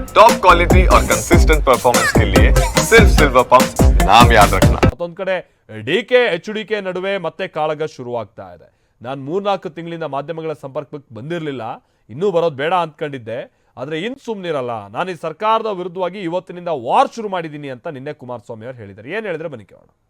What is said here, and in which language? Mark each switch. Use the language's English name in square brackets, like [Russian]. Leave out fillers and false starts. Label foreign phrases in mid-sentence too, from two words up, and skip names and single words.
[English] top quality [Hindi] और [English] consistent performance [Hindi] के लिए सिर्फ सिल्वर पंप नाम याद रखना। [Kannada] ಮತ್ತೊಂದು ಕಡೆ ಡಿಕೆ ಎಚ್ಡಿಕೆ ನಡುವೆ ಮತ್ತೆ ಕಾಳಗ ಶುರುವಾಗ್ತಾ ಇದೆ. ನಾನು 3-4 ತಿಂಗಳಿಂದ ಮಾಧ್ಯಮಗಳ ಸಂಪರ್ಕಕ್ಕೆ ಬಂದಿರಲಿಲ್ಲ, ಇನ್ನೂ ಬರೋದು ಬೇಡ ಅಂದ್ಕೊಂಡಿದ್ದೆ. ಆದರೆ ಇನ್ನು ಸುಮ್ಮನಿರಲ್ಲ, ನಾನು ಈ ಸರ್ಕಾರದ ವಿರುದ್ಧವಾಗಿ ಇವತ್ತಿನಿಂದ ವಾರ್ ಶುರು ಮಾಡಿದ್ದೀನಿ ಅಂತ ನಿನ್ನೆ ಕುಮಾರಸ್ವಾಮಿ ಅವರು ಹೇಳಿದ್ದಾರೆ. ಏನು ಹೇಳಿದ್ರೆ ಬನ್ನಿ ಕೇಳೋಣ.